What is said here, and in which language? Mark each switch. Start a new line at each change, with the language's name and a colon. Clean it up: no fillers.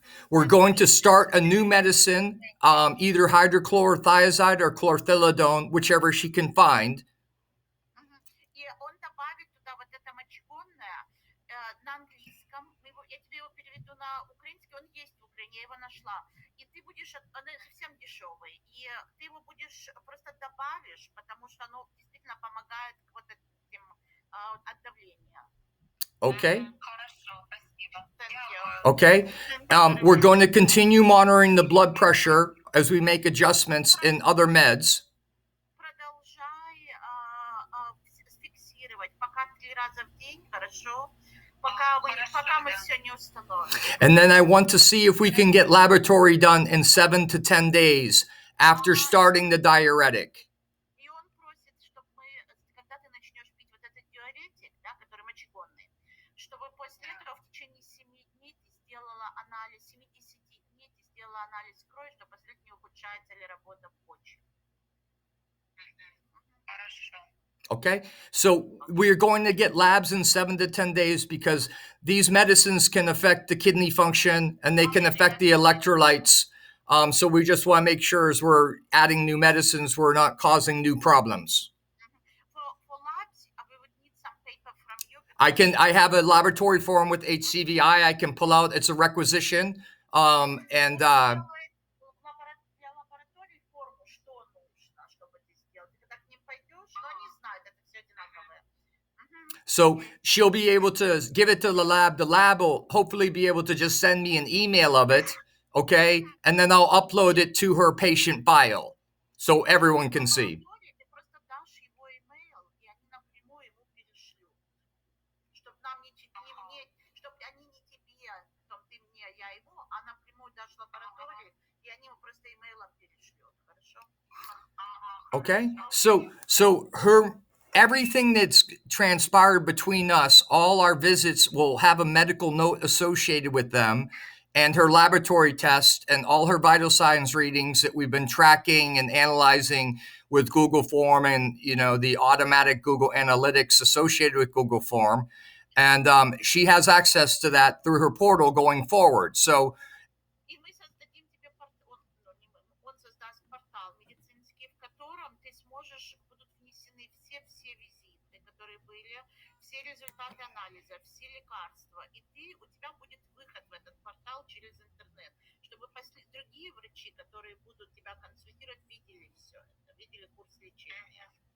English: We're going to start a new medicine, either hydrochlorothiazide or chlorthalidone, whichever she can find.
Russian: И он добавит туда вот это мочегонное на английском. Я тебе его переведу на украинский, он есть в Украине, я его нашла. И ты будешь, он совсем дешевый, и ты его будешь, просто добавишь, потому что оно действительно помогает вот этим от давления.
English: Okay.
Russian: Хорошо, спасибо.
English: Thank you. Okay. We're going to continue monitoring the blood pressure as we make adjustments in other meds.
Russian: Продолжай фиксировать, пока 3 раза в день, хорошо? Пока мы все не установим.
English: And then I want to see if we can get laboratory done in 7 to 10 days after starting the diuretic.
Russian: И он просит, чтобы мы, когда ты начнешь пить вот этот диуретик, да, который мочегонный, чтобы после этого в течение 7 дней ты сделала анализ, 70 дней ты сделала анализ крови, что после этого не ухудшается ли работа почек. Хорошо.
English: Okay, so we're going to get labs in 7 to 10 days because these medicines can affect the kidney function and they can affect the electrolytes. So we just want to make sure as we're adding new medicines, we're not causing new problems. For labs, we would need some paper from you. I have a laboratory form with HCVI. I can pull out. It's a requisition. And
Russian: Для лаборатории форму, что нужно, чтобы ты сделал. Ты когда к ним пойдешь, но они знают, это все одинаковое.
English: so she'll be able to give it to the lab. The lab will hopefully be able to just send me an email of it, okay? And then I'll upload it to her patient file so everyone can see.
Russian: Ты просто дашь его имейл, и они напрямую ему перешлют. Чтобы нам чтобы они не тебе, там ты мне, я ему, а напрямую дашь лаборатории, и они ему просто имейлом перешлют, хорошо?
English: Okay? So her everything that's transpired between us, all our visits will have a medical note associated with them, and her laboratory test and all her vital signs readings that we've been tracking and analyzing with Google Form and the automatic Google Analytics associated with Google Form. And she has access to that through her portal going forward. So
Russian: И мы создадим тебе он создаст портал медицинский, в котором ты сможешь, будут внесены все визиты, которые были, все результаты анализа, все лекарства, и у тебя будет выход в этот портал через интернет, чтобы другие врачи, которые будут тебя консультировать, видели все это, видели курс лечения.